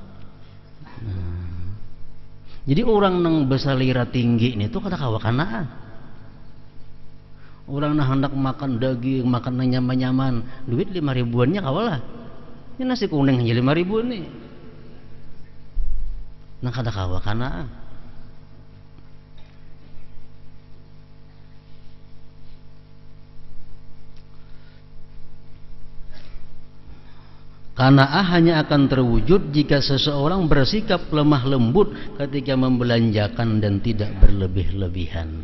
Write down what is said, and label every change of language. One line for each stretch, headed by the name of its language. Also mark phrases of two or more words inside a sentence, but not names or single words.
Banjar: Jadi orang nang besalira tinggi ini tuh kada kawa qanaah. Orang nang hendak makan daging, makan nyaman-nyaman, duit 5 ribuannya kawalah. Ini nasi kuning aja 5 ribu nih. Nah, kada kawa qanaah.
Indonesian: Qanaah hanya akan terwujud jika seseorang bersikap lemah lembut ketika membelanjakan dan tidak berlebih-lebihan.